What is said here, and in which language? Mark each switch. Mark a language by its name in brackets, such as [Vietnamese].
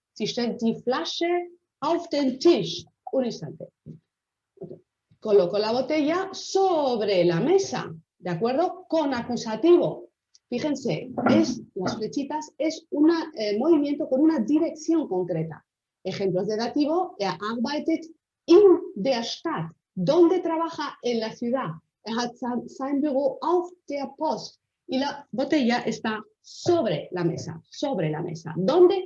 [German] Sie stellt die Flasche auf den Tisch. [Spanish] Un instante. Coloco la botella sobre la mesa, ¿de acuerdo? Con acusativo. Fíjense, las flechitas es un movimiento con una dirección concreta. Ejemplos de dativo, [German] arbeitet in der Stadt. [Spanish] ¿Dónde trabaja? En la ciudad. [German] Hat sein Büro auf der Post. [Spanish] Y la botella está sobre la mesa. Sobre la mesa. ¿Dónde?